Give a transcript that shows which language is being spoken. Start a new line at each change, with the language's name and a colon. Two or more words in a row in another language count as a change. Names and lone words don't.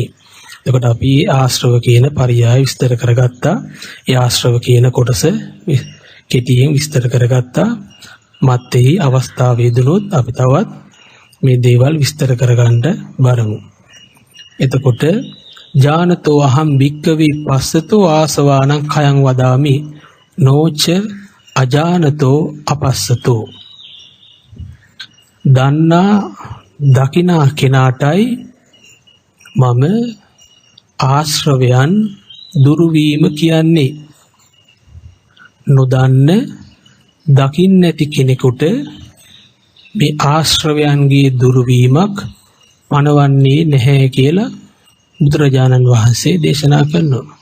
Sinhala: එතකොට අපි ආශ්‍රව කියන පරියාය විස්තර කරගත්තා. ඒ ආශ්‍රව කියන කොටස කෙටියෙන් විස්තර කරගත්තා. මත්තේ අවස්ථාවේ දුනොත් අපි තවත් මේ දේවල් විස්තර කරගන්න බලමු.
Pali: එතකොට ජානතෝ අහම් භික්කවේ පස්සතෝ ආසවානං khයං වදාමි නොච අජානතෝ අපස්සතෝ.
Sinhala: දන්නා දකිනා කෙනාටයි මම ආශ්‍රවයන් දුරු වීම කියන්නේ. නොදන්න දකින්න නැති කෙනෙකුට මේ ආශ්‍රවයන්ගේ දුරු වීමක් පනවන්නේ නැහැ කියලා බුදුරජාණන් වහන්සේ දේශනා කරනවා.